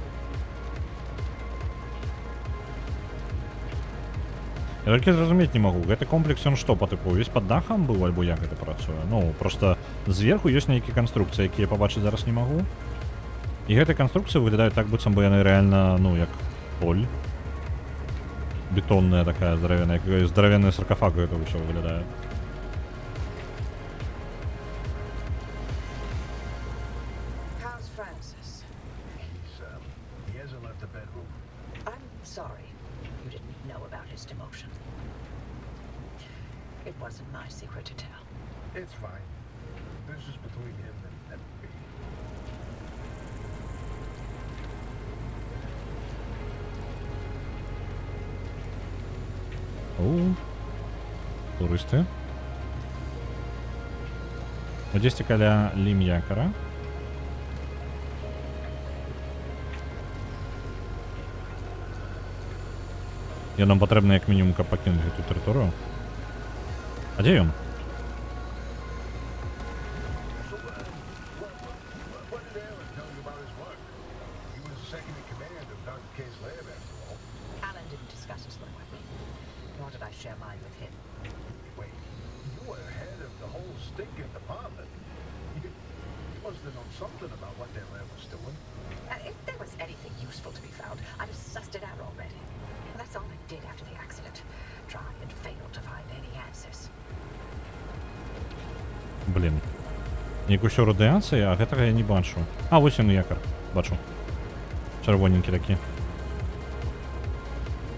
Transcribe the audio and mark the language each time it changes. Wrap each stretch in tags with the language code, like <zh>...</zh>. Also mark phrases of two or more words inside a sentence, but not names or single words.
<be>Я толькі зразумець не магу, гэты комплекс ён што, па тыпу, увесь пад дахам быў, альбо як гэта працуе? Ну, проста зверху ёсць нейкія канструкцыі, якія я пабачыць зараз не магу. І гэтыя канструкцыі выглядаюць так, быццам бы яны рэальна, ну, як поль.</be> <ru>Бетонная такая здоровенная, как здоровенный саркофаг это все выглядает.</ru> <en>How's Francis? He hasn't left the bedroom. I'm sorry you didn't know about his demotion. It wasn't my secret to tell. It's fine. This is between him and me.</en> <be>О, турысты. Дзесьці каля лім'якара. І нам патрэбна як мінімум, каб пакінуць гэту тэрыторыю. А дзе ён?</be> <en>So, what did Alan tell you about his work? He was second in command of Dr. K's lab, after all. Alan didn't discuss his work with me, nor did I share mine with him. Wait, you were head of the whole stinking department. You must have known something about what their lab was doing. If there was anything useful to be found, I'd have sussed it out already. And that's all I did after the accident. Try and fail to find any answers.</en> <be>Блін. Як усё радыацыя, а гэтага я не бачу. А, вось ён якар. Бачу. Чырвоненькі такі.</be>